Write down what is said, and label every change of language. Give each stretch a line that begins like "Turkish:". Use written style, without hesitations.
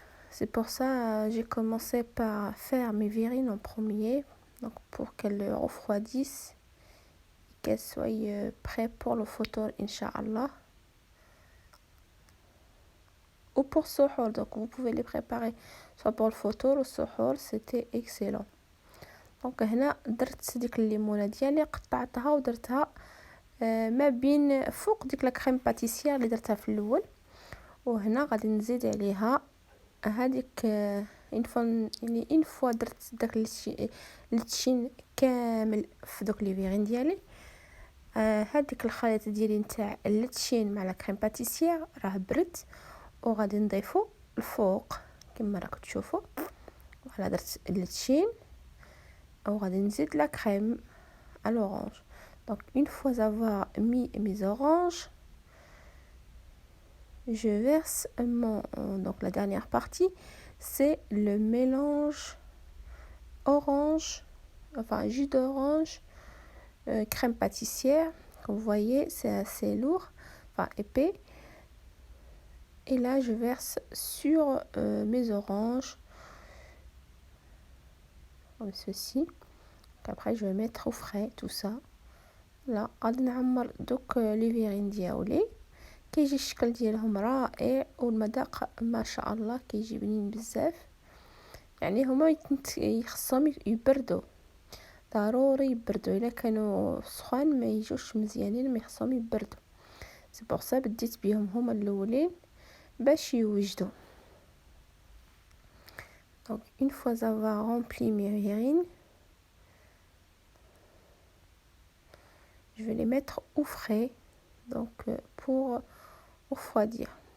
French: C'est pour ça j'ai commencé par faire mes verrines en premier, donc pour qu'elles refroidissent et qu'elles soient prêtes pour le photo, Inch'Allah. Ou pour Sohor, donc vous pouvez les préparer soit pour le photo ou le Sohor, c'était excellent.
Arabic: دونك هنا درت ديك الليمونه ديالي قطعتها ودرتها ما بين فوق ديك لا كريم باتيسير اللي درتها في الاول. وهنا غادي نزيد عليها هذيك يعني فوا درت داك التشين كامل في دوك لي فيغين ديالي. هذيك الخليط ديالي نتاع التشين مع لا كريم باتيسير راه برد وغادي نضيفو الفوق كما راكم تشوفوا. فوالا درت التشين وغادي نزيد
French: la crème à l'orange. Donc une fois avoir mis mes oranges, je verse donc la dernière partie, c'est le mélange orange, enfin jus d'orange, crème pâtissière. Comme vous voyez, c'est assez lourd, enfin épais. Et là, je verse sur mes oranges comme ceci. Après je vais mettre au frais tout ça.
Arabic: لا غادي نعمر دوك لي فيغين ديالي كيجي الشكل ديالهم رائع والمذاق ما شاء الله كيجي بنين بزاف. يعني هما خصهم يبردوا ضروري يبردوا الا كانوا سخان ما يجوش مزيانين ما خصهم يبردوا. سي بور سا بديت بهم هما الاولين باش يوجدوا.
French: Donc une fois avoir rempli mes verrines, je vais les mettre au frais, donc pour refroidir.